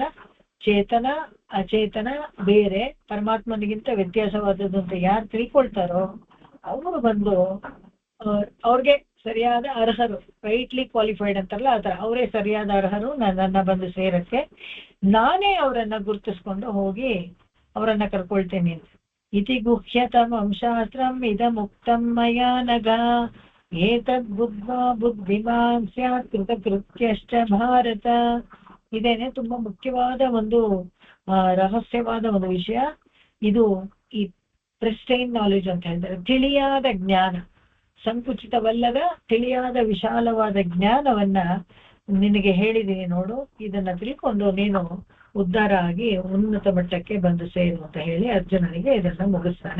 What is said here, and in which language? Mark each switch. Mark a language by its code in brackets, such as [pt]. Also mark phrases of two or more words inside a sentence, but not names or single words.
[kn] ಚೇತನ ಅಚೇತನ ಬೇರೆ, ಪರಮಾತ್ಮನಿಗಿಂತ ವ್ಯತ್ಯಾಸವಾದದ್ದು ಅಂತ ಯಾರು ತಿಳ್ಕೊಳ್ತಾರೋ ಅವರು ಬಂದು ಅವ್ರಿಗೆ ಸರಿಯಾದ ಅರ್ಹರು, [en] rightly qualified [kn] ಅಂತಾರಲ್ಲ ಆತರ, ಅವರೇ ಸರಿಯಾದ ಅರ್ಹರು ನನ್ನ ಬಂದು ಸೇರಕ್ಕೆ. ನಾನೇ ಅವರನ್ನ ಗುರುತಿಸ್ಕೊಂಡು ಹೋಗಿ ಅವರನ್ನ ಕರ್ಕೊಳ್ತೇನೆ. [sa] ಇತಿ ಗುಹ್ಯತಮಂ ಶಾಸ್ತ್ರಂ ಇದಮುಕ್ತಂ ಮಯಾ ನಘ ಏತದ್ ಬುದ್ಧ್ವಾ ಬುದ್ಧಿಮಾನ್ ಸ್ಯಾತ್ ಕೃತಕೃತ್ಯಶ್ಚ ಭಾರತ. [kn] ಇದೇನೆ ತುಂಬಾ ಮುಖ್ಯವಾದ ಒಂದು ರಹಸ್ಯವಾದ ಒಂದು ವಿಷಯ. ಇದು ಈ [en] pristine knowledge [kn] ಅಂತ ಹೇಳ್ತಾರೆ, ತಿಳಿಯಾದ ಜ್ಞಾನ, ಸಂಕುಚಿತವಲ್ಲದ ತಿಳಿಯಾದ ವಿಶಾಲವಾದ ಜ್ಞಾನವನ್ನ ನಿನಗೆ ಹೇಳಿದೀನಿ ನೋಡು, ಇದನ್ನ ತಿಳ್ಕೊಂಡು ನೀನು ಉದ್ಧಾರ ಆಗಿ ಉನ್ನತ ಮಟ್ಟಕ್ಕೆ ಬಂದು ಸೇರು ಅಂತ ಹೇಳಿ ಅರ್ಜುನನಿಗೆ ಇದನ್ನ ಮುಗಿಸ್ತಾನೆ.